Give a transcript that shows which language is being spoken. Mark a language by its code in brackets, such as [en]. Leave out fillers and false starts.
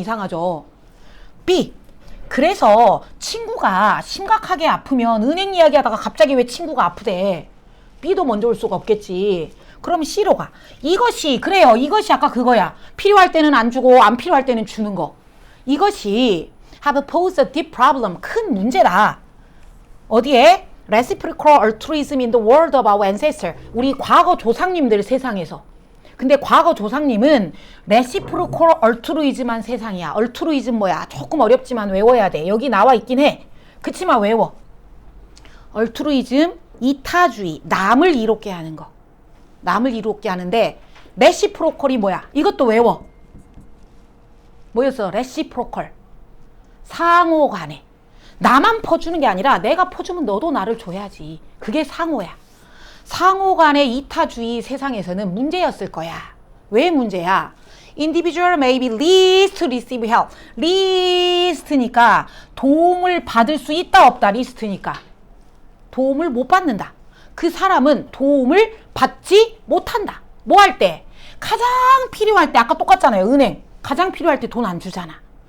[ko] 이상하죠. B. 그래서 친구가 심각하게 아프면 은행 이야기 하다가 갑자기 왜 친구가 아프대? B도 먼저 올 수가 없겠지. 그럼 C로 가. 이것이 그래요. 이것이 아까 그거야. 필요할 때는 안 주고 안 필요할 때는 주는 거. 이것이 [en] have posed a deep problem. [ko] 큰 문제다. 어디에? [en] Reciprocal altruism in the world of our ancestor. [ko] 우리 과거 조상님들 세상에서. 근데 과거 조상님은 Reciprocal altruism한 세상이야. altruism 뭐야? 조금 어렵지만 외워야 돼. 여기 나와 있긴 해. 그치만 외워. altruism 이타주의. 남을 이롭게 하는 거. 남을 이롭게 하는데 레시프로컬이 뭐야? 이것도 외워. 뭐였어? 레시프로컬. 상호간에. 나만 퍼주는 게 아니라 내가 퍼주면 너도 나를 줘야지. 그게 상호야. 상호간의 이타주의 세상에서는 문제였을 거야. 왜 문제야? [en] Individual may be least to receive help. [ko] least니까 도움을 받을 수 있다 없다. 리스트니까 도움을 못 받는다. 그 사람은 도움을 받지 못한다. 뭐 할 때? 가장 필요할 때. 아까 똑같잖아요. 은행 가장 필요할 때 돈 안 주잖아.